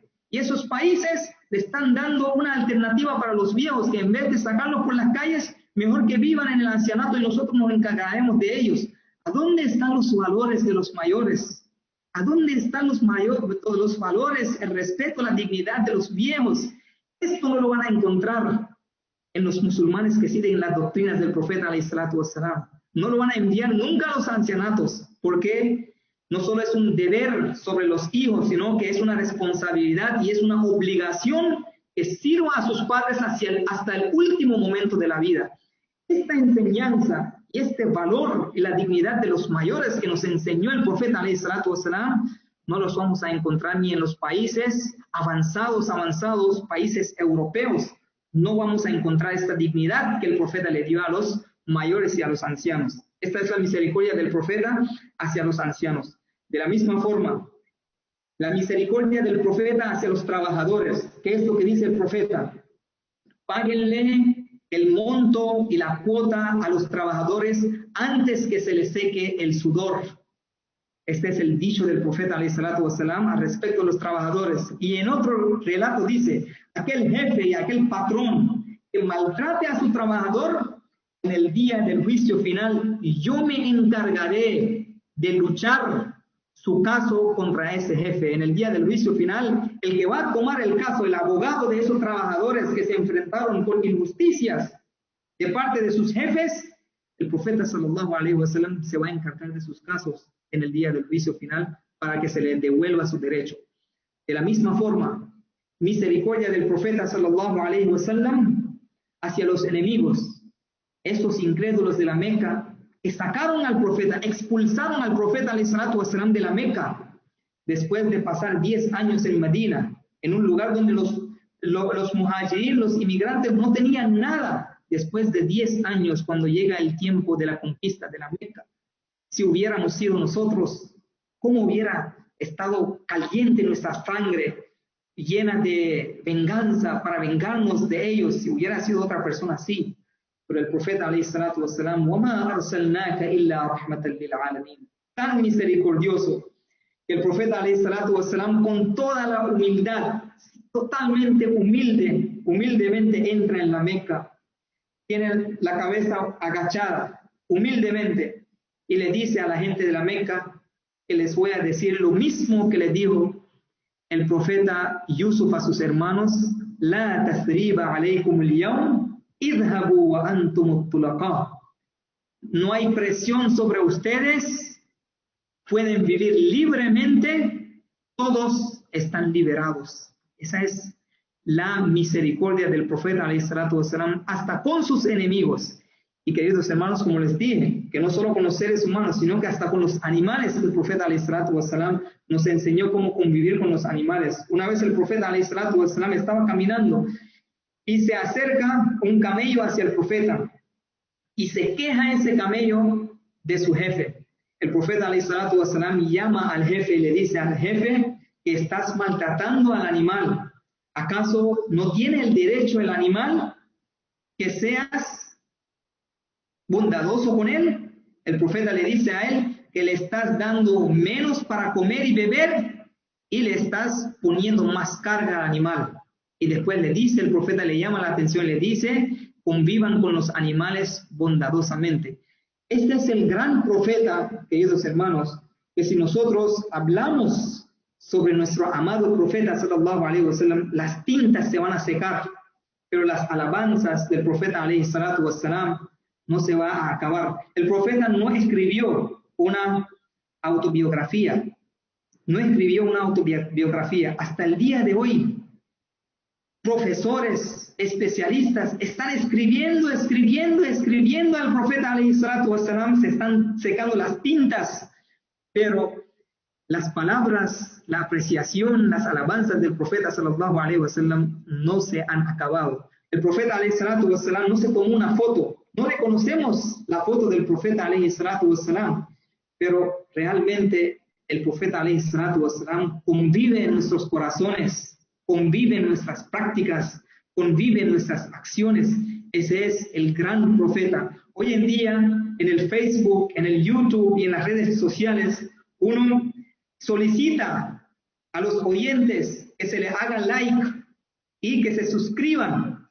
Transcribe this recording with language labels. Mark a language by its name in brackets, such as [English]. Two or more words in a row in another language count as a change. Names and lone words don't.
[Spanish] Y esos países le están dando una alternativa para los viejos, que en vez de sacarlos por las calles, mejor que vivan en el ancianato y nosotros nos encargaremos de ellos. ¿A dónde están los valores de los mayores? ¿A dónde están los valores, el respeto, la dignidad de los viejos? Esto no lo van a encontrar en los musulmanes que siguen las doctrinas del profeta [Arabic] عليه الصلاة والسلام. [Spanish] No lo van a enviar nunca a los ancianatos, porque no solo es un deber sobre los hijos, sino que es una responsabilidad y es una obligación que sirva a sus padres hasta el último momento de la vida. Esta enseñanza y este valor y la dignidad de los mayores que nos enseñó el profeta [Arabic] عليه الصلاة والسلام, [Spanish] no los vamos a encontrar ni en los países avanzados, países europeos. No vamos a encontrar esta dignidad que el profeta le dio a los mayores y a los ancianos. Esta es la misericordia del profeta hacia los ancianos. De la misma forma, la misericordia del profeta hacia los trabajadores. ¿Qué es lo que dice el profeta? Páguenle el monto y la cuota a los trabajadores antes que se les seque el sudor. Este es el dicho del profeta [Arabic] عليه الصلاة والسلام [Spanish] al respecto de los trabajadores. Y en otro relato dice, aquel jefe y aquel patrón que maltrate a su trabajador, en el día del juicio final, yo me encargaré de luchar su caso contra ese jefe. En el día del juicio final, el que va a tomar el caso, el abogado de esos trabajadores que se enfrentaron con injusticias de parte de sus jefes, el profeta [Arabic] صلى الله عليه وسلم [Spanish] se va a encargar de sus casos en el día del juicio final para que se les devuelva su derecho. De la misma forma, misericordia del profeta [Arabic] صلى الله عليه وسلم [Spanish] hacia los enemigos, estos incrédulos de la Meca que sacaron al profeta, expulsaron al profeta [Arabic] عليه الصلاة والسلام [Spanish] de la Meca después de pasar 10 años en Medina, en un lugar donde los muhajirin, los inmigrantes, no tenían nada. Después de 10 años, cuando llega el tiempo de la conquista de la Meca, si hubiéramos sido nosotros, ¿cómo hubiera estado caliente nuestra sangre, llena de venganza para vengarnos de ellos si hubiera sido otra persona así? Pero el profeta [Arabic] عليه الصلاة والسلام, وَمَا أَرْسَلْنَاكَ إِلَّا رَحْمَةً لِلْعَالَمِينَ, [Spanish] tan misericordioso, que el profeta [Arabic] عليه الصلاة والسلام, [Spanish] con toda la humildad, totalmente humildemente entra en la Meca, tiene la cabeza agachada, humildemente, y le dice a la gente de la Meca que les voy a decir lo mismo que le dijo el profeta Yusuf a sus hermanos: [Arabic] لا تثريب عليكم اليوم اذهبوا وأنتم الطلقاء. [Spanish] No hay presión sobre ustedes, pueden vivir libremente, todos están liberados. Esa es la misericordia del profeta [Arabic] عليه الصلاة والسلام [Spanish] hasta con sus enemigos. Y queridos hermanos, como les dije, que no solo con los seres humanos, sino que hasta con los animales, el profeta [Arabic] عليه الصلاة والسلام [Spanish] nos enseñó cómo convivir con los animales. Una vez el profeta [Arabic] عليه الصلاة والسلام [Spanish] estaba caminando y se acerca un camello hacia el profeta y se queja ese camello de su jefe. El profeta [Arabic] عليه الصلاة والسلام [Spanish] llama al jefe y le dice al jefe que estás maltratando al animal. ¿Acaso no tiene el derecho el animal que seas bondadoso con él? El profeta le dice a él que le estás dando menos para comer y beber y le estás poniendo más carga al animal. Y después le dice, el profeta le llama la atención, le dice, convivan con los animales bondadosamente. Este es el gran profeta, queridos hermanos, que si nosotros hablamos sobre nuestro amado profeta, [Arabic] صلى الله عليه وسلم, [Spanish] las tintas se van a secar, pero las alabanzas del profeta, [Arabic] عليه الصلاة والسلام, [Spanish] no se va a acabar. El profeta no escribió una autobiografía, Hasta el día de hoy, profesores, especialistas, están escribiendo al profeta [Arabic] عليه الصلاة والسلام, [Spanish] se están secando las tintas, pero las palabras, la apreciación, las alabanzas del profeta [Arabic] صلى الله عليه وسلم [Spanish] no se han acabado. El profeta [Arabic] عليه الصلاة والسلام [Spanish] no se tomó una foto, no reconocemos la foto del profeta [Arabic] عليه الصلاة والسلام, [Spanish] pero realmente el profeta [Arabic] عليه الصلاة والسلام [Spanish] convive en nuestros corazones, convive en nuestras prácticas, convive en nuestras acciones. Ese es el gran profeta. Hoy en día, en el Facebook, en el YouTube y en las redes sociales, uno solicita a los oyentes que se le haga like y que se suscriban.